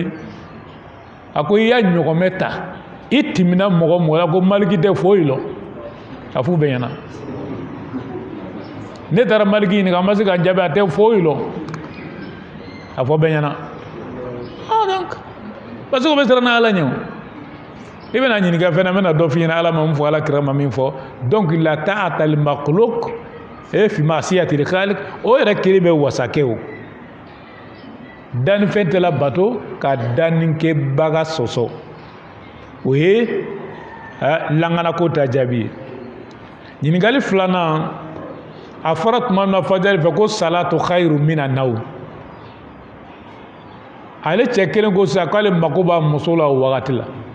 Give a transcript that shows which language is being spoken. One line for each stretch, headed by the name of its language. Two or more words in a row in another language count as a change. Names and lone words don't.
Bambara: A ko i y'a ɲɔgɔn bɛ ta, i timina mɔgɔ mɔgɔ la ko maliki tɛ foyi lɔ, a f'u bɛɛ ɲɛna. Ne taara maliki ɲininka n ma se ka n jaabi, a tɛ foyi lɔ, a fɔ bɛɛ ɲɛna.
French: Donc parce que
Bambara: o bɛ siran ala ɲɛ o, i bɛna ɲininka fɛnɛ, n bɛna dɔ f'i ɲɛna ala ma min fɔ, ala kira ma min fɔ.
Arabic: Donc لا طاعة لمخلوق في معصية الخالق,
Bambara: o yɛrɛ kelen bɛ wasakɛ o. Dannifɛn tɛ labato ka dannikɛbaga sɔsɔ, o ye langana ko ta jaabi ye. ɲininkali filanan a fɔra tuma min na fajari fɛ ko
Arabic: الصلاة خير من النوم
Bambara: ale cɛ kelen ko sisan k'ale mako b'a muso la o wagati la